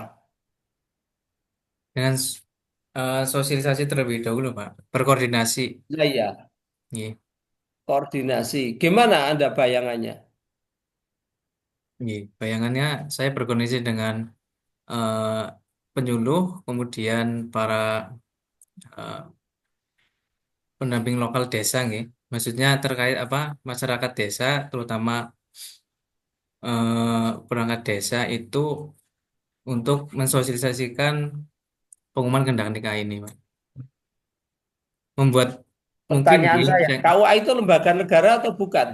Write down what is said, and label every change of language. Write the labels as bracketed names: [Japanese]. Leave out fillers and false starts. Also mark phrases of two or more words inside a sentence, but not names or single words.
[Indonesian] Dengan sosialisasi terlebih dahulu, Pak. Berkoordinasi. Ya, ya, Nggih. koordinasi. Gimana Anda bayangannya? Nggih. Bayangannya saya berkoordinasi dengan eh, penyuluh, kemudian para eh, pendamping lokal desa, nggih. Maksudnya terkait apa masyarakat desa, terutama perangkat desa itu untuk mensosialisasikan pengumuman kehendak nikah ini, Pak. Membuat mungkin Pertanyaan nggih, saya, KUA itu lembaga negara atau bukan?